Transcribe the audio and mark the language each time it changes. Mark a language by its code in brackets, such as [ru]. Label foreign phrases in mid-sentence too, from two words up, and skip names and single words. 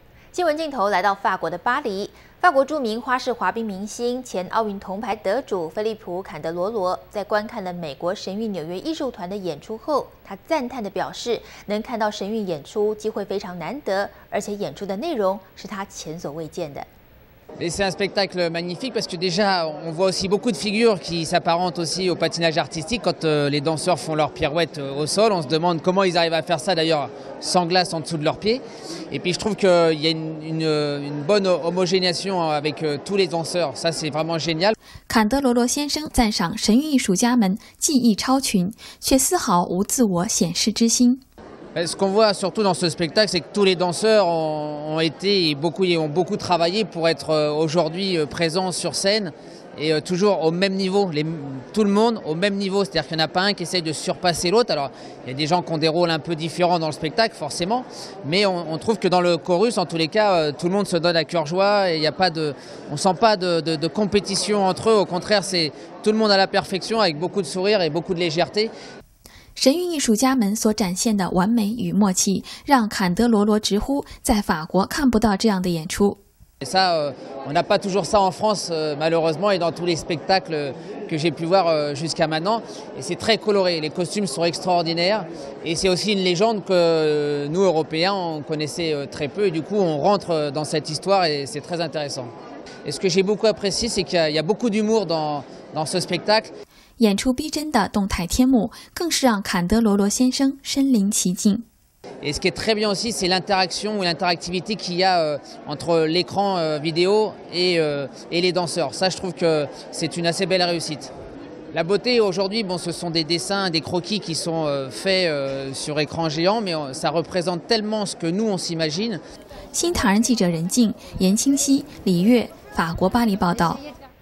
[zh] 新闻镜头来到法国的巴黎，法国著名花式滑冰明星、前奥运铜牌得主菲利普·坎德罗罗，在观看了美国神韵纽约艺术团的演出后，他赞叹地表示，能看到神韵演出机会非常难得，而且演出的内容是他前所未见的。 [fr] Et c'est un spectacle magnifique parce que déjà on voit aussi beaucoup de figures qui s'apparentent aussi au patinage artistique quand les danseurs font leurs pirouettes au sol. On se demande comment ils arrivent à faire ça d'ailleurs sans glace en dessous de leurs pieds. Et puis je trouve qu'il y a une bonne homogénéisation avec tous les danseurs. Ça c'est vraiment génial. [zh] 坎德罗罗先生赞赏神韵艺术家们技艺超群，却丝毫无自我显示之心。 [fr] Ce qu'on voit surtout dans ce spectacle, c'est que tous les danseurs ont beaucoup travaillé pour être aujourd'hui présents sur scène et toujours au même niveau, tout le monde au même niveau, c'est-à-dire qu'il n'y en a pas un qui essaye de surpasser l'autre. Alors il y a des gens qui ont des rôles un peu différents dans le spectacle forcément, mais on trouve que dans le chorus, en tous les cas, tout le monde se donne à cœur joie et on sent pas de compétition entre eux, au contraire, c'est tout le monde à la perfection avec beaucoup de sourire et beaucoup de légèreté. [zh] 神韵艺术家们所展现的完美与默契，让坎德罗罗直呼在法国看不到这样的演出。 [fr] Et ça, on n'a pas toujours ça en France, malheureusement, et dans tous les spectacles que j'ai pu voir jusqu'à maintenant. Et c'est très coloré, les costumes sont extraordinaires. Et c'est aussi une légende que nous, Européens, on connaissait très peu. Et du coup, on rentre dans cette histoire et c'est très intéressant. Et ce que j'ai beaucoup apprécié, c'est qu'il y a beaucoup d'humour dans ce spectacle. [zh] 演出逼真的动态天幕，更是让坎德罗罗先生身临其境。 [fr] Et ce qui est très bien aussi, c'est l'interaction ou l'interactivité qu'il y a entre l'écran vidéo et les danseurs. Ça, je trouve que c'est une assez belle réussite. La beauté aujourd'hui, bon, ce sont des dessins, des croquis qui sont faits sur écran géant, mais ça représente tellement ce que nous on s'imagine. [zh] 新唐人记者任静、严清熙、李月，法国巴黎报道。